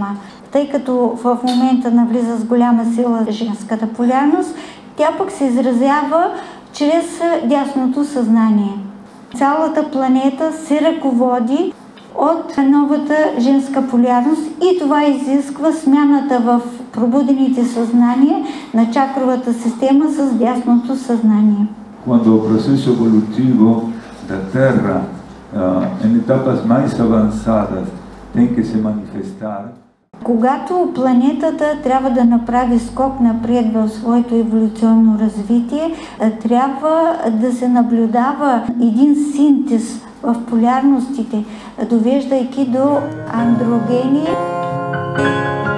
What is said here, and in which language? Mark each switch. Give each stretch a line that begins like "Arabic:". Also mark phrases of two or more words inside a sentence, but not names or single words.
Bulgarian: Тъй като в момента навлиза с голяма сила женската полярност, тя пък се изразява чрез дясното съзнание. Цялата планета се ръководи от новата женска полярност и това изисква смяната в пробудените съзнания на чакровата система с дясното съзнание.
Portuguese: Quando o processo evolutivo da Terra em etapas mais avançadas tem que se manifestar.
Bulgarian: Когато планетата трябва да направи скок напред в своето еволюционно развитие, трябва да се наблюдава един синтез в полярностите, довеждайки до андрогения.